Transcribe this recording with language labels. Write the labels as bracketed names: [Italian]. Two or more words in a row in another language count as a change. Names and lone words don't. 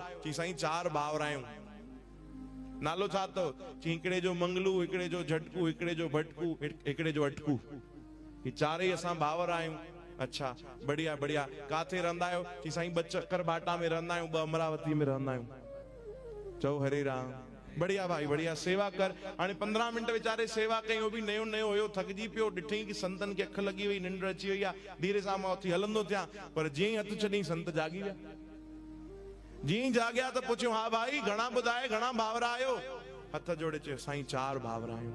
[Sindhi] चई साईं 4 भाउर आहियूं। नालो छा अथव? चई हिकिड़े जो मंगलू, हिकिड़े जो झटकू, हिकिड़े जो भटकू, हिकिड़े जो अटकू। ही 4 असां भाउर आहियूं। अच्छा बढ़िया बढ़िया। काथे रहंदा आहियो? चई साईं 2 चकरभाटा में रहंदा आहियूं, 2 अमरावती में रहंदा आहियूं। चओ हरे राम। बढ़िया भाई बढ़िया, सेवा कर। हाणे 15 मिंट वीचारे सेवा कई, उहो बि नयो नयो हुयो, थकिजी पियो। ॾिठई कि संतन खे अख लॻी वई, निंड अची वई आहे। धीरे सां मां उथी हलंदो थियां, पर जीअं ई हथ छॾी संत जागी विया। जीअं ई जाॻिया त पुछियो हा भाई घणा ॿुधाए, घणा भाउर आहियो? हथ जोड़े चयो साईं 4 भाउर आहियूं।